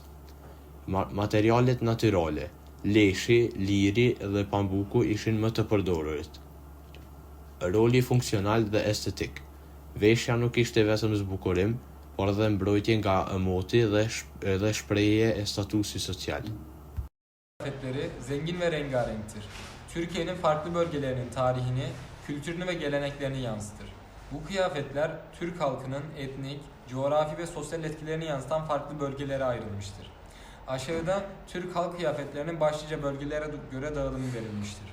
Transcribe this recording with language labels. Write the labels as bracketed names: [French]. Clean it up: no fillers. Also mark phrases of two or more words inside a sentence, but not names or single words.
[Albanian] Materialet natyrale, leshi, liri dhe pambuku ishin më të përdorurit. Roli funksional dhe estetik. Veshja nuk ishte vetëm zbukurim, por edhe mbrojtje nga emoti dhe shprehje e statusi sosyal. [Turkish] Kıyafetleri zengin ve rengarenktir. Türkiye'nin farklı bölgelerinin tarihini, kültürünü ve geleneklerini yansıtır. Bu kıyafetler Türk halkının etnik, coğrafi ve sosyal etkilerini yansıtan farklı bölgelere ayrılmıştır. Aşağıda Türk halk kıyafetlerinin başlıca bölgelere göre dağılımı verilmiştir.